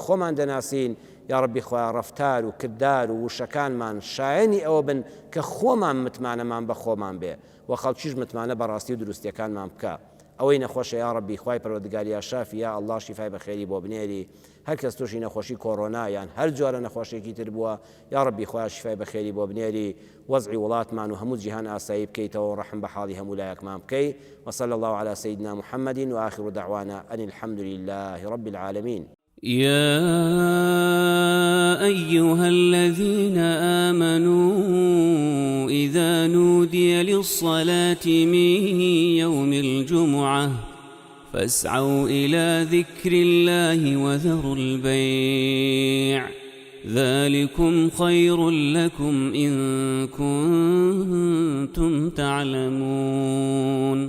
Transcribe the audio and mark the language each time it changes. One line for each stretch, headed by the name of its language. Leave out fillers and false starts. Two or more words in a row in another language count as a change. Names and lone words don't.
Central Kurdish: خۆمان دەناسین یا ڕەبی خوا ڕەفتار و کردار و وشەکانمان شایەنی ئەوە بن کە خۆمان متمانەمان بە خۆمان بێ و خەڵکیش متمانە بەڕاستی و دروستیەکانمان بکە ئەوەی نەخۆشە یا ڕەبی خوای پەروەردگار یا شافی یا ئەڵڵا شیفای بەخێری بۆ بنێری هەر کەس تووشی نەخۆشی کۆڕۆنا یان هەر جۆرە نەخۆشێکی تر بووە یا ڕەبی خوا شیفای بەخێری بۆ بنێری وەزعی وڵاتمان و هەموو جیهان ئاسایی بکەیتەوە ڕەحم بە حاڵی هەموو لایەکمان بکەی
Arabic: وصلى الله على سيدنا محمد وآخر دعوانا أن الحمد لله رب العالمين يا أيها الذين آمنوا إذا نودي للصلاة من يوم الجمعة فاسعوا إلى ذكر الله وذروا البيع ذلكم خير لكم إن كنتم تعلمون